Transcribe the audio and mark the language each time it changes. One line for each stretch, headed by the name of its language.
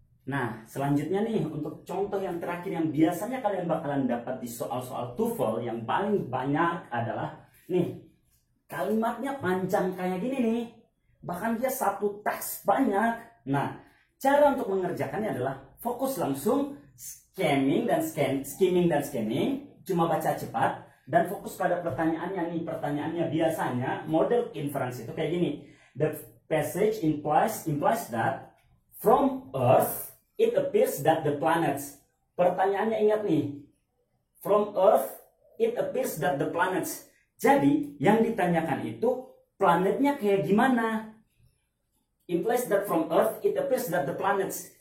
Indonesian: Nah, selanjutnya nih, untuk contoh yang terakhir yang biasanya kalian bakalan dapat di soal-soal TOEFL yang paling banyak adalah, nih, kalimatnya panjang kayak gini nih. Bahkan dia satu teks banyak. Nah, cara untuk mengerjakannya adalah fokus langsung, skimming dan scanning, cuma baca cepat dan fokus pada pertanyaannya nih. Pertanyaannya biasanya model inference itu kayak gini.
English: The passage implies that from Earth it appears that the planets.
Indonesian: Pertanyaannya ingat nih.
English: From Earth it appears that the planets.
Indonesian: Jadi yang ditanyakan itu planetnya kayak gimana?
English: Implies that from Earth it appears that the planets.